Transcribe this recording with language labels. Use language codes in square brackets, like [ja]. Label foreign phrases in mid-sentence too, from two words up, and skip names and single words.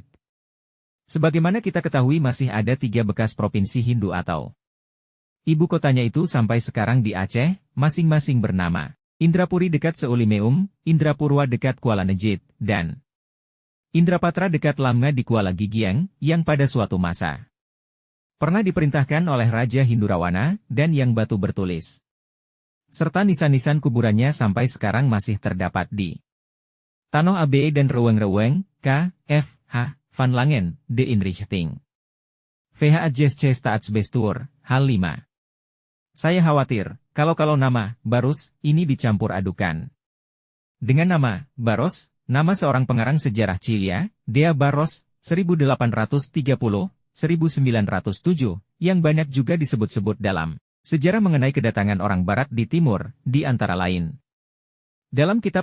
[id] Sebagaimana kita ketahui masih ada 3 bekas provinsi Hindu atau ibu kotanya itu sampai sekarang di Aceh, masing-masing bernama Indrapuri dekat Seulimeum, Indrapurwa dekat Kuala Negit, dan Indrapatra dekat Lamnga di Kuala Gigiang, yang pada suatu masa pernah diperintahkan oleh Raja Hindu Rawana, dan yang batu bertulis serta nisan-nisan kuburannya sampai sekarang masih terdapat di Tanah Abe dan Reweng-Reweng, K. F. H. Van Langen, De Inrichting. VH Adjust Staatsbestur, hal 5. Saya khawatir, kalau nama, Barus, ini dicampur adukan dengan nama, Baros, nama seorang pengarang sejarah Cilia, Dea Barros, 1830-1907, yang banyak juga disebut-sebut dalam sejarah mengenai kedatangan orang Barat di Timur, di antara lain dalam kitab Dr.